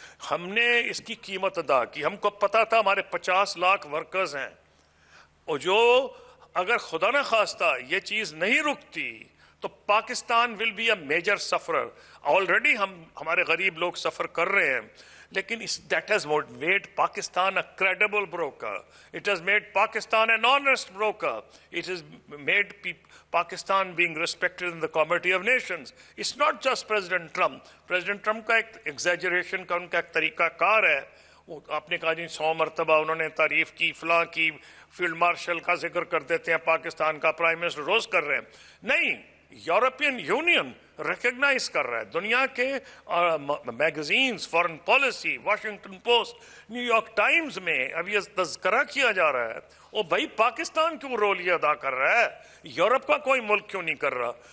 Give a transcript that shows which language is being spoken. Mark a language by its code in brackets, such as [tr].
[ur] ہم نے اس کی قیمت ادا کی. ہم کو پتا تھا ہمارے 50 لاکھ ورکرز ہیں, اور جو اگر خدا نہ خواستہ یہ چیز نہیں رکتی تو Pakistan [en] Will be a major sufferer. [ur] Already ہمارے غریب لوگ سفر کر رہے ہیں, لیکن [en] that has made Pakistan a credible broker. It has made Pakistan an honest broker. It has made Pakistan being respected in the Committee of Nations. It's not just President Trump. [ur] President Trump کا ایک exaggeration کا ان کا ایک طریقہ کار ہے. آپ نے کہا جی 100 مرتبہ انہوں نے تعریف کی, فلاں کی, فیلڈ مارشل کا ذکر کر دیتے ہیں, پاکستان کا پرائم منسٹر روز کر رہے ہیں. نہیں, یورپین یونین ریکگنائز کر رہا ہے. دنیا کے magazines, foreign policy, Washington post, new York Times میں اب یہ تذکرہ کیا جا رہا ہے, او بھائی پاکستان کیوں رول یہ ادا کر رہا ہے, یورپ کا کوئی ملک کیوں نہیں کر رہا.